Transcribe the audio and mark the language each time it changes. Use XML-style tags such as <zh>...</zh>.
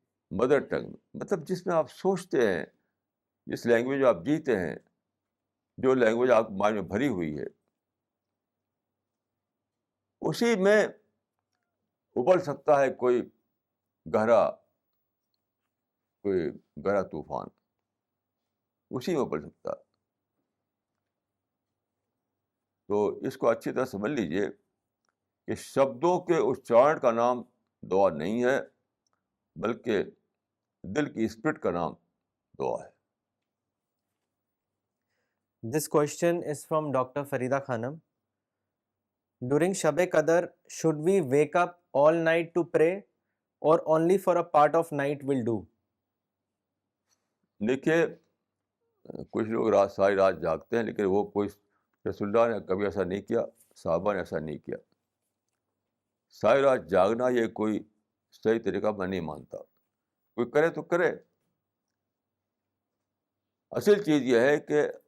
<ur>Mother tongue میں مطلب جس میں آپ سوچتے ہیں، جس لینگویج میں آپ جیتے ہیں، جو لینگویج آپ مائنڈ میں بھری ہوئی ہے، اسی میں ابل سکتا ہے کوئی گہرا طوفان، اسی میں ابل سکتا ہے. تو اس کو اچھی طرح سمجھ لیجئے کہ شبدوں کے اچارن کا نام دعا نہیں ہے، بلکہ دل کی اسپرٹ کا نام دعا ہے.</ur> <en>This question is from Dr. Farida Khanam. During Shab Qadr, should we wake up all night to pray or only for a part of night will do?</en> <ur>دیکھیے، کچھ لوگ ساری رات جاگتے ہیں، لیکن وہ کوئی رسول اللہ نے کبھی ایسا نہیں کیا، صحابہ نے ایسا نہیں کیا. ساری رات جاگنا یہ کوئی صحیح طریقہ میں نہیں مانتا. کوئی کرے تو کرے. اصل چیز یہ ہے کہ</ur>